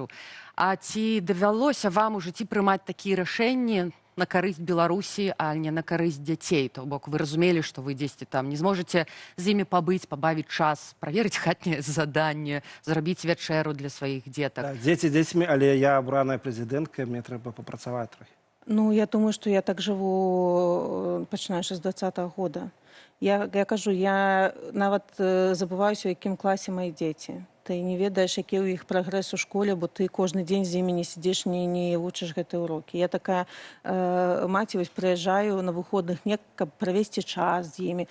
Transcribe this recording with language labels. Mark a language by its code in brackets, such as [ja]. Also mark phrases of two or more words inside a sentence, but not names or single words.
[be] А ці давялося вам у жыцці прымаць такія рашэнні на карысць Беларусі, а не на карысць дзяцей? То бок вы разумелі, што вы дзесьці там не зможаце з імі пабыць, пабавіць час, праверыць хатняе заданне, зрабіць вячэру для сваіх дзетак. Дзеці дзецьмі, але я абраная прэзідэнтка, мне трэба папрацаваць трохі. [ru] Я думаю, что я так живу, [be] пачинаючи з 20-го года. Я кажу, я нават забываюся, у якім класе мои дзеці. Ты не ведаеш, які ў іх прагрэс у школе, бо ты кожны дзень з імі не сидзіш, не вучыш гэтыя урокі. Я такая маці, вось прыязджаю на выходных, каб правесці час з імі.